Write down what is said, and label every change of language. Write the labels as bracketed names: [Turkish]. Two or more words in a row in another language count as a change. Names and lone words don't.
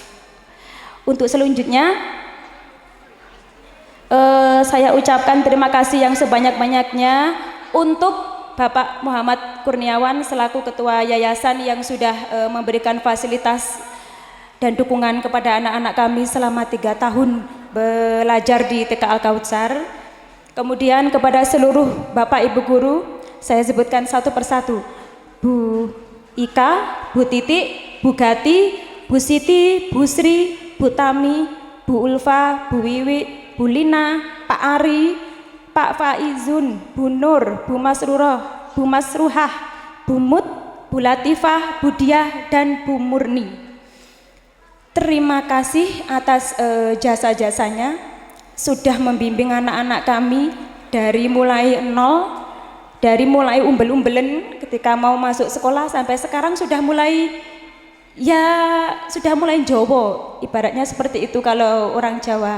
[Indonesian] Untuk selanjutnya saya ucapkan terima kasih yang sebanyak-banyaknya untuk Bapak Muhammad Kurniawan selaku Ketua Yayasan yang sudah memberikan fasilitas dan dukungan kepada anak-anak kami selama 3 tahun belajar di TK Al-Kautsar. Kemudian kepada seluruh Bapak Ibu guru, saya sebutkan satu persatu. Bu Ika, Bu Titik, Bu Gati, Bu Siti, Bu Sri, Bu Tami, Bu Ulfa, Bu Wiwi, Bu Lina, Pak Ari, Pak Faizun, Bu Nur, Bu Masrurah, Bu Masruhah, Bu Mut, Bu Latifah, Bu Diah, dan Bu Murni. Terima kasih atas jasa-jasanya sudah membimbing anak-anak kami dari mulai nol, dari mulai umbel-umbelen ketika mau masuk sekolah sampai sekarang sudah mulai ya sudah mulai Jawa, ibaratnya seperti itu kalau orang Jawa.